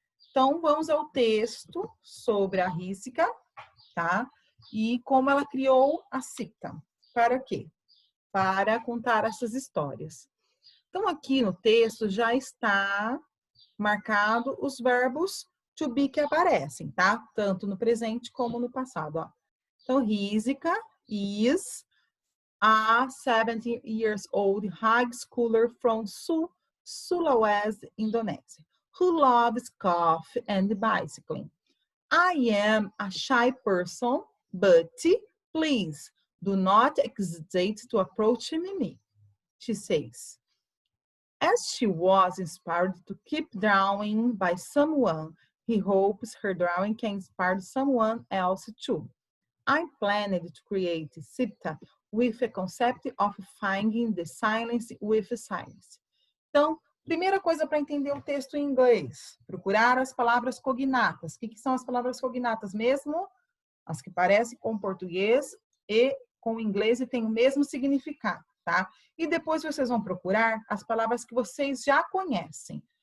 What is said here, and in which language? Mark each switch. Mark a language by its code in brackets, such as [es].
[pt] Então, vamos ao texto sobre a Rizika, tá? E como ela criou a Sipta. Para quê? Para contar essas histórias. Então, aqui no texto já está marcado os verbos to be que aparecem, tá? Tanto no presente como no passado, ó. [en] Então, Rizika is a 70 years old high schooler from Sulawesi, Indonesia, who loves coffee and bicycling. I am a shy person, but please do not hesitate to approach me, she says. As she was inspired to keep drawing by someone, he hopes her drawing can inspire someone else too. I planned to create Sipta with a concept of finding the silence with silence. [pt] Então, primeira coisa para entender o texto em inglês, procurar as palavras cognatas. O que são as palavras cognatas mesmo? As que parecem com português e com inglês e têm o mesmo significado, tá? E depois vocês vão procurar as palavras que vocês já conhecem.